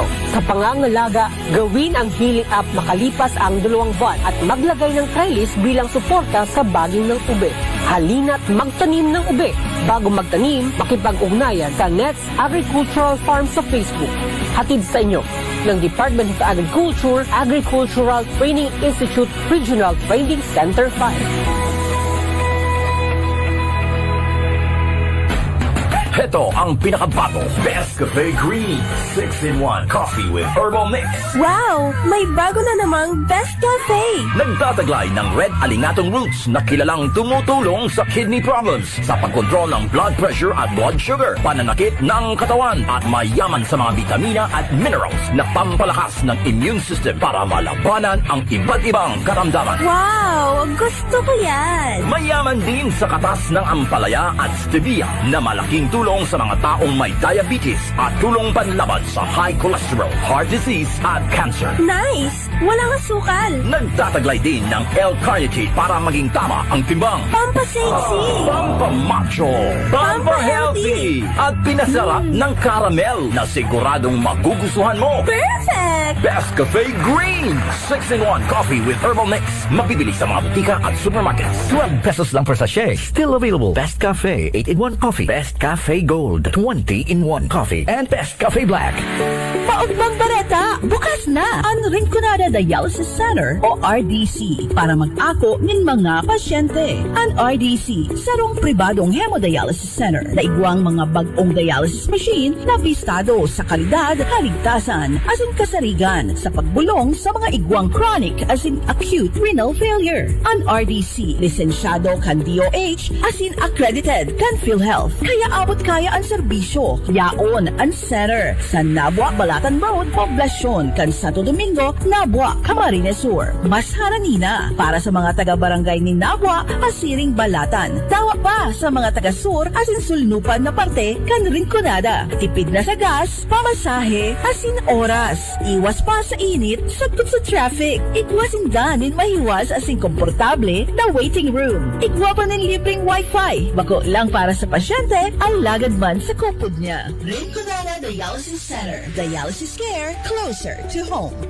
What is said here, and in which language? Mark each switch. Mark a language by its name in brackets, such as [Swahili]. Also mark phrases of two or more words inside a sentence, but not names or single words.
[Filipino] Sa pangangalaga, gawin ang [English] healing up [Filipino] makalipas ang 2 buwan at maglagay ng trellis bilang suporta sa baging ng ube. Halina't magtanim ng ube. Bago magtanim, makipag-ugnayan sa Nets Agricultural Farm sa Facebook. Hatid sa inyo ng Department of Agriculture, Agricultural Training Institute Regional Training Center 5. Ito ang pinakabago, Best Cafe Green 6-in-1 Coffee with Herbal Mix. Wow! May bago na namang Best Cafe! Nagtataglay ng red alingatong roots na kilalang tumutulong sa [English] kidney problems, [Filipino] sa pagkontrol ng [English] blood pressure [Filipino] at [English] blood sugar, [Filipino] pananakit ng katawan at mayaman sa mga vitamina at minerals na pampalakas ng [English] immune system [Filipino] para malabanan ang iba't ibang karamdaman. Wow! Gusto ko yan! Mayaman din sa katas ng ampalaya at stevia na malaking tulong sa mga taong may diabetes at tulong panlaban sa [English] high cholesterol, heart disease [Filipino] at cancer. Nice! Walang asukal! Nagtataglay din ng L-carnitine para maging tama ang timbang. Pampasexy! Pampamacho! Pampahealthy! At pinasarap ng caramel na siguradong magugustuhan mo. Perfect! Best Cafe Green 6-in-1 Coffee with Herbal Mix. Mabibili sa mga butika at supermarkets. 12 pesos lang [English] per sachet. Still available. Best Cafe 8-in-1 Coffee. Best Cafe Gold 20-in-1 Coffee. And Best Cafe Black. [Bikol] Paugmang Bareta, bukas na ang Rinconada Dialysis Center o RDC para mag-ako ng mga pasyente. Ang RDC, sarong pribadong [English] hemodialysis center [Bikol] na igwang mga bagong [English] dialysis machine [Bikol] na bistado sa kalidad, kaligtasan, asin kasarigan sa pagbulong sa mga igwang chronic asin [English] acute renal failure. [Bikol] Ang RDC, lisensyado kan DOH asin accredited kan PhilHealth. Kaya abot kaya ang serbisyo. Yaon ang center sa Nabua, Balatan Road, Poblacion, kan Santo Domingo, Nabua, Camarines Sur. Mas haranina para sa mga taga-barangay ni Nabua, Asiring Balatan. Tawa pa sa mga taga-sur asin sulnupan na parte kan Rinconada. Tipid na sa gas, pamasahe, asin oras. Iwas pa sa init, sagot sa traffic. Igwasin danin mahiwas asin komportable na [English] waiting room. [Bikol] Igwa pa ng libreng wifi. Bako lang para sa pasyente, ang lagad man sa kupod niya. Rinconada Dialysis Center. [English] Dialysis care closer to home.